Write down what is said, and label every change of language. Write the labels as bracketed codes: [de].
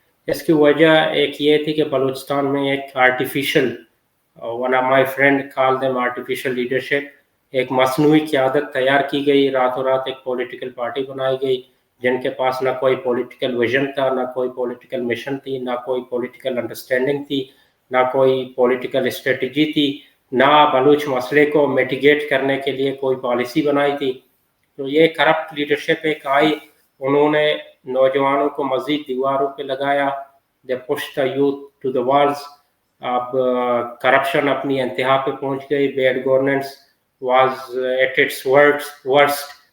[ur] اس کی وجہ ایک یہ تھی کہ بلوچستان میں ایک artificial, [en] one of my friend call them artificial leadership, [ur] ایک مصنوعی قیادت تیار کی گئی. راتوں رات ایک پولیٹیکل پارٹی بنائی گئی جن کے پاس نہ کوئی پولیٹیکل ویژن تھا, نہ کوئی پولیٹیکل مشن تھی, نہ کوئی پولیٹیکل انڈرسٹینڈنگ تھی, نہ کوئی پولیٹیکل اسٹریٹجی تھی, نہ بلوچ مسئلے کو میٹیگیٹ کرنے کے لیے کوئی پالیسی بنائی تھی. تو یہ کرپٹ لیڈرشپ ایک آئی, انہوں نے نوجوانوں کو مزید دیواروں پہ لگایا, [en] They push the youth to the walls. [ur] اب کرپشن اپنی انتہا پہ پہنچ گئی, [en] Bad governance was at its worst.